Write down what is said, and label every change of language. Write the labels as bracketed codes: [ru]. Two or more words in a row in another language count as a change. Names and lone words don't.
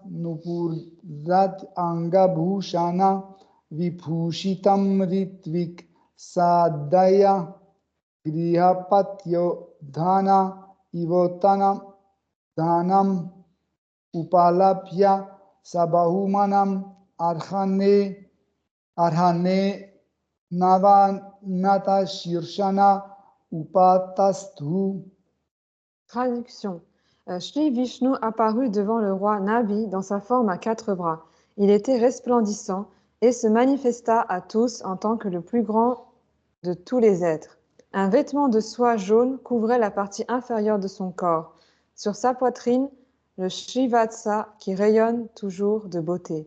[sa] Nupurrat Anga Bhushana Vibhushitam Ritvik Sadaya Grihapatyo Dhana Ivotana Dhanam Upalapya Sabahumanam Arhane Navanata Shirshana Upatasthu. [fr] Traduction. Shri Vishnu apparut devant le roi Nabi dans sa forme à 4 bras. Il était resplendissant et se manifesta à tous en tant que le plus grand de tous les êtres. Un vêtement de soie jaune couvrait la partie inférieure de son corps. Sur sa poitrine, le Shrivatsa qui rayonne toujours de beauté.